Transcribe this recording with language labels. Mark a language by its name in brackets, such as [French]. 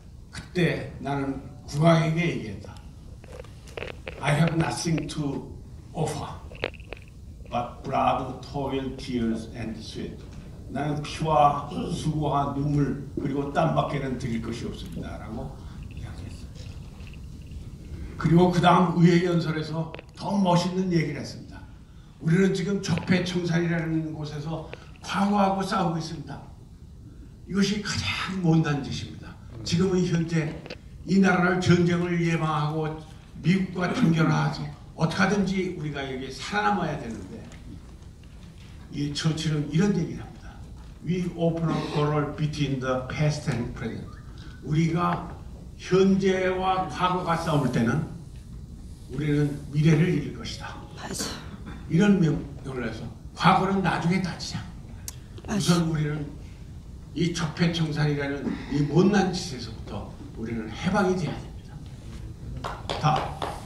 [Korean] 그때 나는 국왕에게 얘기했다. [English] I have nothing to offer but blood, toil, tears and sweat. [Korean] 나는 피와 수고와 눈물 그리고 땀밖에는 드릴 것이 없습니다. 라고 이야기했습니다. 그리고 그 다음 의회 연설에서 더 멋있는 얘기를 했습니다. 우리는 지금 적폐청산이라는 곳에서 과거하고 싸우고 있습니다. 이것이 가장 못난 짓입니다. 지금은 현재 이 나라를 전쟁을 예방하고 미국과 단결해서 어떻게 하든지 우리가 여기 살아남아야 되는데 이 처칠은 이런 얘기를 합니다. [English] we open a quarrel between the past and present. [Korean] 우리가 현재와 과거가 싸울 때는 우리는 미래를 이길 것이다. 맞아. 이런 명령을 해서 과거는 나중에 따지자. 우선 우리는 이 적폐청산이라는 이 못난 짓에서부터 우리는 해방이 돼야 됩니다. 다.